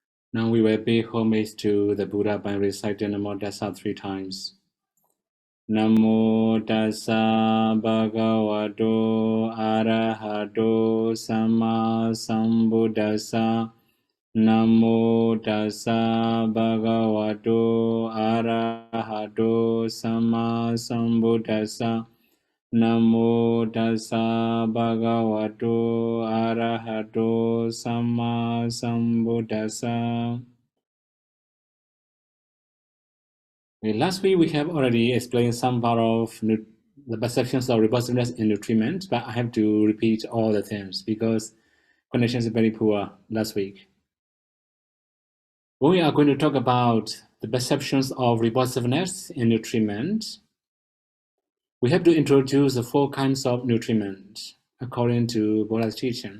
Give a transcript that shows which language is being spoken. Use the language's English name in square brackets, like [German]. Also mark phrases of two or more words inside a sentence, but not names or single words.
[English] Now we will pay homage to the Buddha by reciting Namo Tassa 3 times. [Pali] Namo Tassa Bhagavato Arahato Samma Sambuddhassa. Namo Tassa Bhagavato Arahato Samma Sambuddhassa. Namo Tassa Bhagavato Arahato Samma Sambuddhassa. [English] Last week we have already explained some part of the perceptions of repulsiveness in nutriment, but I have to repeat all the things because connection is very poor last week. When we are going to talk about the perceptions of repulsiveness in nutriment, we have to introduce the 4 kinds of nutriment according to Buddha's teaching.